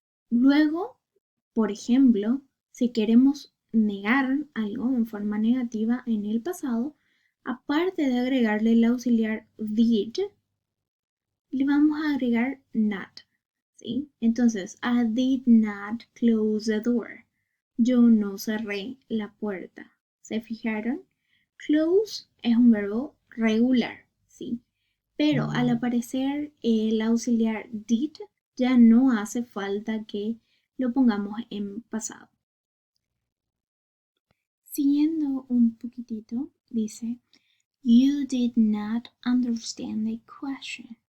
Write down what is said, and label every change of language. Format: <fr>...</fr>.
<es>Luego, por ejemplo, si queremos negar algo en forma negativa en el pasado, aparte de agregarle el auxiliar did, le vamos a agregar not, ¿sí?</es> <en>Entonces, I did not close the door.</en> <es>Yo no cerré la puerta. ¿Se fijaron? Close es un verbo regular, ¿sí? Pero al aparecer el auxiliar did, ya no hace falta que lo pongamos en pasado. Siguiendo un poquitito, dice,</es> <en>You did not understand the question.</en>